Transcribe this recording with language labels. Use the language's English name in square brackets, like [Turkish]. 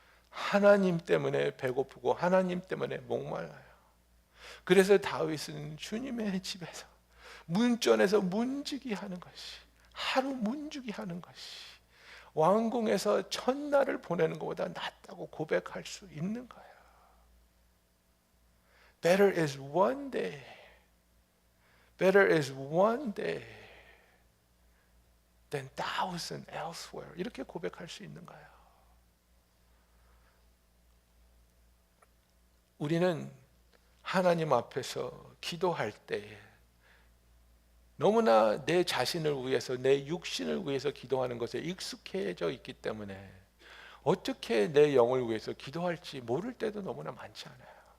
[Korean] 하나님 때문에 배고프고 하나님 때문에 목말라요. 그래서 다윗은 주님의 집에서 문전에서 문지기 하는 것이, 하루 문지기 하는 것이 왕궁에서 첫날을 보내는 것보다 낫다고 고백할 수 있는 거예요. [English] Better is one day. Better is one day than thousand elsewhere. [Korean] 이렇게 고백할 수 있는 거예요. 우리는 하나님 앞에서 기도할 때에 너무나 내 자신을 위해서, 내 육신을 위해서 기도하는 것에 익숙해져 있기 때문에 어떻게 내 영을 위해서 기도할지 모를 때도 너무나 많지 않아요.